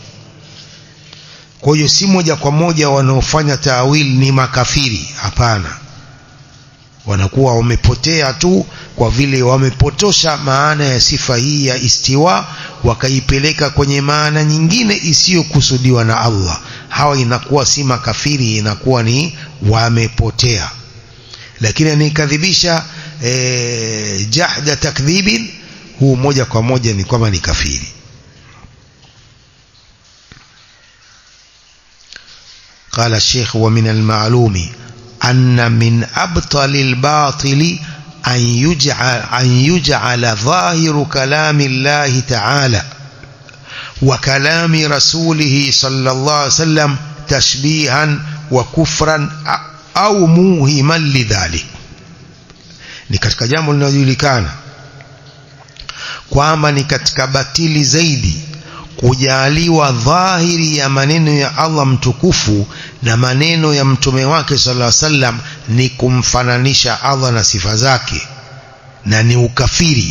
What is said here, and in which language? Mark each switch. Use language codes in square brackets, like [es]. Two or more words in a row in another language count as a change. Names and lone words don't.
[sw] Kwa hiyo si moja kwa moja wanaofanya ta'wil ni makafiri, hapana, wanakuwa wamepotea tu kwa vile wamepotosha maana ya sifa hii ya istiwa wakaipeleka kwenye maana nyingine isiyokusudiwa na Allah. Hawa inakuwa si makafiri, inakuwa ni wamepotea. Lakini anikadhibisha [ar] جحد تكذيب, [sw] huu moja kwa moja ni kwamba ni kafiri. [ar] قال الشيخ ومن المعلوم أن من أبطل الباطل أن يجعل ظاهر كلام الله تعالى وكلام رسوله صلى الله عليه وسلم تشبيها وكفرا أو موهما لذلك. [sw] ni katika jambo linalojulikana kwamba ni katika batili zaidi kujaliwa dhahiri ya maneno ya Allah mtukufu na maneno ya mtume wake [ar] صلى الله عليه وسلم [sw] ni kumfananisha Allah na sifa zake, na ni ukafiri.